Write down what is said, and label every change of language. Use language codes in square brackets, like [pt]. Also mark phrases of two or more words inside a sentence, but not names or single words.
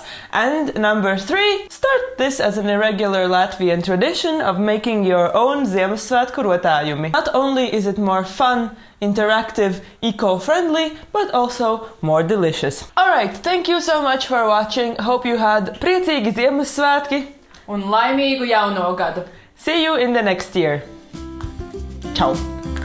[en] And number 3. Start this as an Irregular Latvian tradition of making your own [lv] Ziemassvētku rotājumi. [en] Not only is it more fun, interactive, eco-friendly, but also more delicious. Alright, thank you so much for watching. Hope you had [lv] priecīgi Ziemassvētki Un laimīgu jauno gadu! [en] See you in the next year. Ciao.